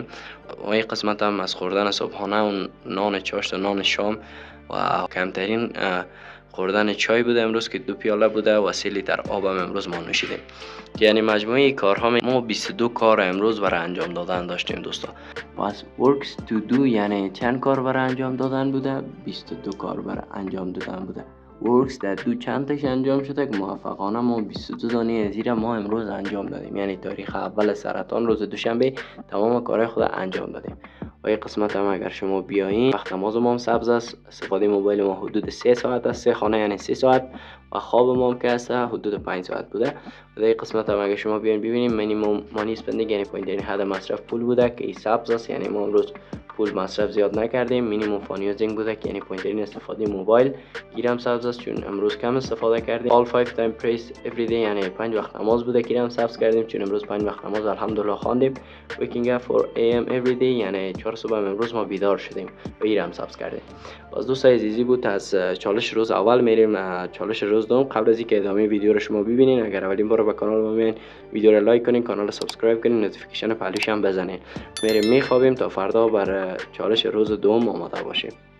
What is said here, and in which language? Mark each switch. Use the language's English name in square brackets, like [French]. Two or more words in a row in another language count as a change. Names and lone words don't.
[Persian] و این قسمت هم از خوردن صبحانه و نان چاشت و نان شام و کمترین خوردن چای بوده امروز که 2 پیاله بوده و 3 لیتر آب هم امروز ما نوشیدیم. یعنی مجموعی کارها ما 22 کار امروز برای انجام دادن داشتیم دوستا. پس [English] works to do [Persian] یعنی چند کار برای انجام دادن بوده؟ 22 کار برای انجام دادن بوده. works در دو چند تاش انجام شده که موفقانه ما 22 دانه زیر ما امروز انجام دادیم، یعنی تاریخ اول سرطان روز دوشنبه تمام کارهای خود انجام دادیم. و این قسمت هم اگر شما بیاین وقت نماز ما هم سبز است، استفاده موبایل ما حدود 3 ساعت است، 3 خانه یعنی 3 ساعت و خواب ما هم که است حدود 5 ساعت بوده. و این قسمت هم اگر شما بیاین ببینیم [English] minimum money spending [Persian] یعنی پایین حد مصرف پول بوده که این سبز است، یعنی ما امروز پول مصرف زیاد نکردیم. [English] minimum phone using [Persian] بوده که یعنی پایین استفاده موبایل گیرم سبز است چون امروز کم استفاده کردیم. [English] all 5 time praise every day [Persian] یعنی 5 وقت نماز بوده که گیرم سبز کردیم چون امروز 5 وقت نماز الحمدلله خواندیم. [English] waking up 4 am every day [Persian] یعنی 4 صبح امروز ما بیدار شدیم و گیرم سبز کردیم. باز دوستای عزیزی بود از چالش روز اول میریم چالش روز دوم. قبل از اینکه ادامه ویدیو رو شما ببینین اگر اولین بار به کانال ما میاین ویدیو رو لایک کنین، کانال رو سابسکرایب کنین، نوتیفیکیشن پهلوش هم بزنین. میریم میخوابیم تا فردا بر چالش روز دوم آماده باشیم.